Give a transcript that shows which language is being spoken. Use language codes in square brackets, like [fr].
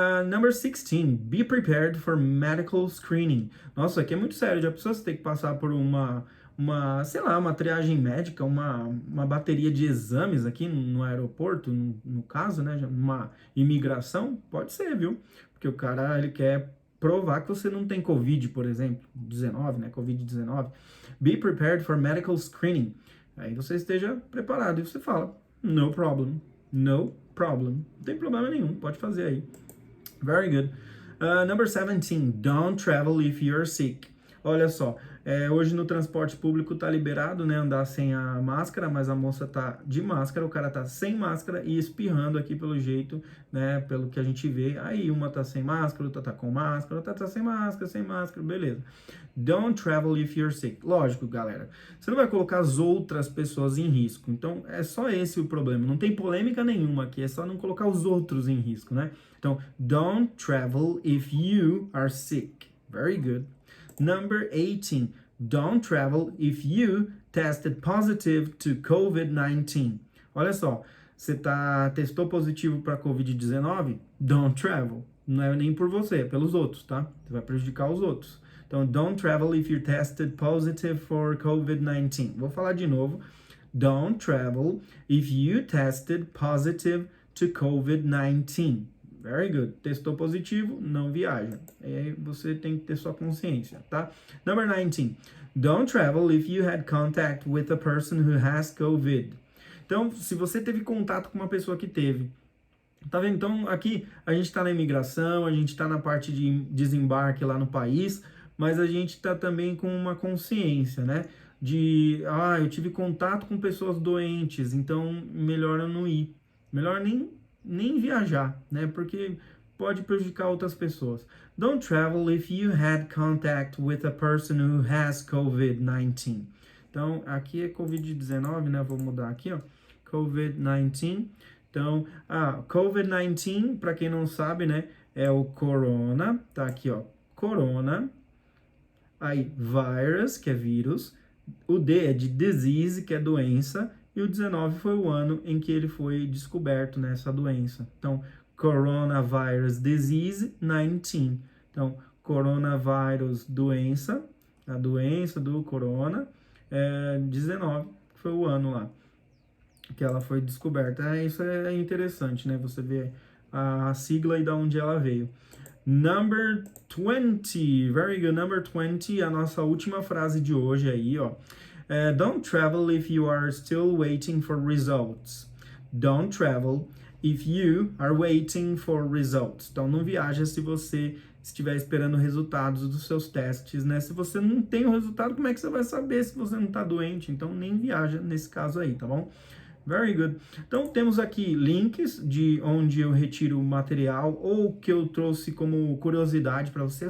[en] Number 16, be prepared for medical screening. [pt] Nossa, aqui é muito sério. Já precisa ter que passar por sei lá, uma triagem médica, uma bateria de exames aqui no aeroporto, no caso, né? Uma imigração? Pode ser, viu? Porque o cara, ele quer provar que você não tem Covid, por exemplo, 19, né? Covid-19. [en] Be prepared for medical screening. [pt] Aí você esteja preparado e você fala, [en] no problem, no problem. [pt] Não tem problema nenhum, pode fazer aí. [en] Very good. Number 17, don't travel if you're sick. [pt] Olha só, hoje no transporte público tá liberado, né, andar sem a máscara, mas a moça tá de máscara, o cara tá sem máscara e espirrando aqui pelo jeito, né, pelo que a gente vê. Aí uma tá sem máscara, outra tá com máscara, outra tá sem máscara, beleza. [en] Don't travel if you're sick. [pt] Lógico, galera, você não vai colocar as outras pessoas em risco. Então, é só esse o problema. Não tem polêmica nenhuma aqui, é só não colocar os outros em risco, né? [en] Então, don't travel if you are sick. Very good. Number 18. Don't travel if you tested positive to COVID-19. [pt] Olha só, você testou positivo para COVID-19? [en] Don't travel. [pt] Não é nem por você, é pelos outros, tá? Você vai prejudicar os outros. [en] Então, don't travel if you're tested positive for COVID-19. Vou falar de novo. Don't travel if you tested positive to COVID-19. Very good. [pt] Testou positivo, não viaja. Aí você tem que ter sua consciência, tá? [en] Number 19. Don't travel if you had contact with a person who has COVID. [pt] Então, se você teve contato com uma pessoa que teve, tá vendo? Então, aqui a gente está na imigração, a gente está na parte de desembarque lá no país, mas a gente está também com uma consciência, né? Eu tive contato com pessoas doentes, então melhor eu não ir. Melhor nem viajar, né? Porque pode prejudicar outras pessoas. [en] Don't travel if you had contact with a person who has COVID-19. [pt] Então, aqui é COVID-19, né? Vou mudar aqui, ó. COVID-19. Então, COVID-19, para quem não sabe, né? É o corona, tá aqui, ó. Corona. Aí, virus, que é vírus. O D é de disease, que é doença. E o 19 foi o ano em que ele foi descoberto, né, essa doença. [en] Então, coronavirus disease 19. [pt] Então, coronavírus, doença, a doença do corona, 19 foi o ano lá que ela foi descoberta. Isso é interessante, né? Você vê a sigla e da onde ela veio. [en] Number 20. Very good. Number 20, [pt] a nossa última frase de hoje aí, ó. [en] Don't travel if you are still waiting for results. Don't travel if you are waiting for results. [pt] Então, não viaja se você estiver esperando resultados dos seus testes, né? Se você não tem o resultado, como é que você vai saber se você não está doente? Então, nem viaja nesse caso aí, tá bom? [en] Very good. [pt] Então, temos aqui links de onde eu retiro o material ou que eu trouxe como curiosidade para você.